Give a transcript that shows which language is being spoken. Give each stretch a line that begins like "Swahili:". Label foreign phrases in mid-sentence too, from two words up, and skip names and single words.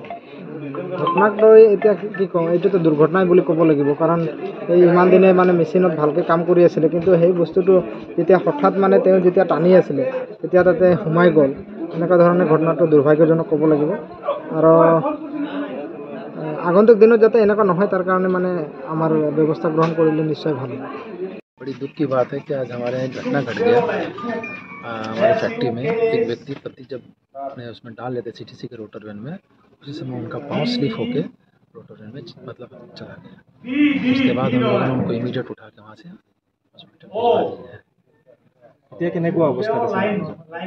Assamese: ঘটনাক লৈ এতিয়া কি কওঁ, এইটোতো দুৰ্ঘটনাই বুলি ক'ব লাগিব, কাৰণ এই ইমান দিনে মানে মেচিনত ভালকৈ কাম কৰি আছিলে, কিন্তু সেই বস্তুটো যেতিয়া হঠাৎ মানে তেওঁ যেতিয়া টানি আছিলে তেতিয়া তাতে সোমাই গ'ল, এনেকুৱা ধৰণে ঘটনাটো দুৰ্ভাগ্যজনক ক'ব লাগিব। আৰু আগন্তুক দিনত যাতে এনেকুৱা নহয় তাৰ কাৰণে মানে আমাৰ ব্যৱস্থা গ্ৰহণ কৰিলে নিশ্চয় ভাল হ'ব।
Hindi: बड़ी दुख की बात है कि आज हमारे यहाँ घटना घट गया। हमारे फैक्ट्री में एक व्यक्ति पत्ती जब अपने उसमें डाल लेते CTC के
English: rotor vane
Hindi: में, उसी समय उनका पाँव स्लिप होके
English: rotor vane
Hindi: में मतलब चला गया। उसके बाद हम लोगों ने उनको इमीडिएट उठा के वहाँ से हॉस्पिटल भिजवा दिया है।